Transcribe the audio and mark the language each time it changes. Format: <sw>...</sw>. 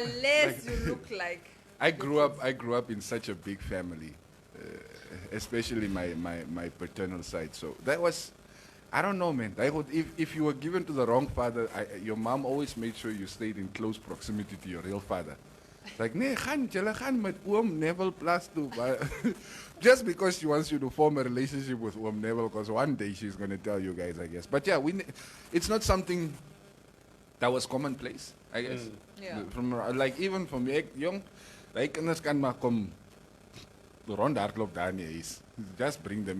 <en>unless you look like. I grew up in such a big family, especially my paternal side. So that was, I don't know, man. If you were given to the wrong father, your mom always made sure you stayed in close proximity to your real father.</en> <af>Like, nee, julle gaan met oom Neville plus toe.</af> <en>Just because she wants you to form a relationship with oom Neville, because one day she's going to tell you guys, I guess. But yeah, it's not something that was commonplace, I guess. Yeah. Even for me, young, like,</en> <af>kinders kan maar kom rondhardloop daar in die huis.</af> <en>Just bring them.</en>